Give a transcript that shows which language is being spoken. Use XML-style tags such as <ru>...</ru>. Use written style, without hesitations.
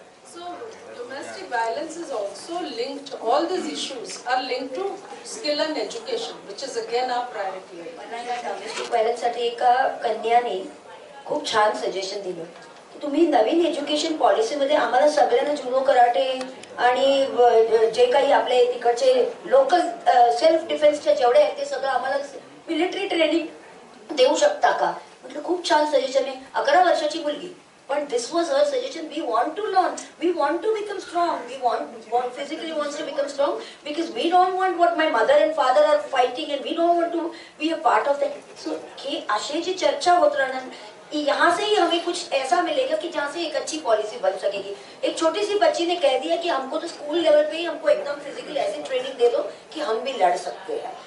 <en>So domestic violence is also linked, all these issues are linked to skill and education, which is again our priority.</en> <mr>मला या domestic व्हायलन्ससाठी एका कन्याने खूप छान suggestion दिलं की तुम्ही नवीन एज्युकेशन पॉलिसीमध्ये आम्हाला सगळ्यांना जुडो कराटे आणि जे काही आपले तिकडचे लोकल सेल्फ डिफेन्सचे जेवढे आहेत ते सगळं आम्हाला मिलिटरी ट्रेनिंग देऊ शकता का? म्हटलं खूप छान सजेशन आहे. 11 वर्षाची मुलगी</mr> <en>But this was her suggestion. We want to learn. We want to become strong. We want physically wants to become strong because we don't want what my mother and father are fighting, and we don't want to be a part of that.</en> <hi>So ये आशय जी चर्चा होत रहना, यहाँ से ही हमें कुछ ऐसा मिलेगा कि जहाँ से एक अच्छी पॉलिसी बन सकेगी. एक छोटी सी बच्ची ने कह दिया कि हमको तो स्कूल लेवल पे ही हमको एकदम फिजिकली ऐसी ट्रेनिंग दे दो कि हम भी लड़ सकते हैं.</hi>